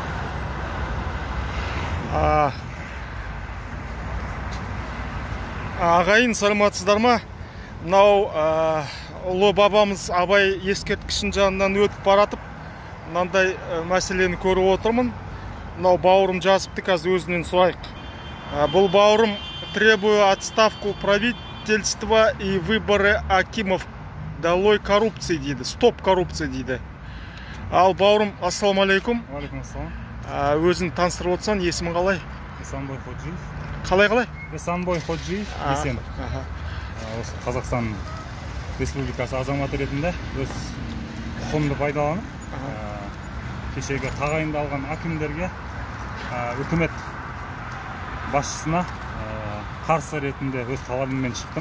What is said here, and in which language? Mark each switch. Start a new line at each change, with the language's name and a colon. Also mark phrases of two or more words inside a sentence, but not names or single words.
Kazakh: ағайын, саламатсыздар ма? Мынау ұлы бабамыз Абай ескерткішінің жанынан өтіп баратып, мынандай мәселені көріп отырмын. Мынау бауырым жазыпты, қазір өзінен сұрайық. Бұл бауырым:
Russian: требую отставку правительства и выборы акимов, долой коррупции дейді, стоп коррупция дейді.
Kazakh: Ал бауырым, ассалаумалейкум. Уалейкум ассалам. Өзін таныстырып отырсаң, есімің қалай? Есанбой Ходжиев. Қалай? Есанбой Ходжиев, Есен. Осы Қазақстан Республикасы азаматы ретінде өз құқығымды пайдаланып, кешегі тағайындалған акимдерге, үкімет басшысына қарсы ретінде өз талабыммен шықтым.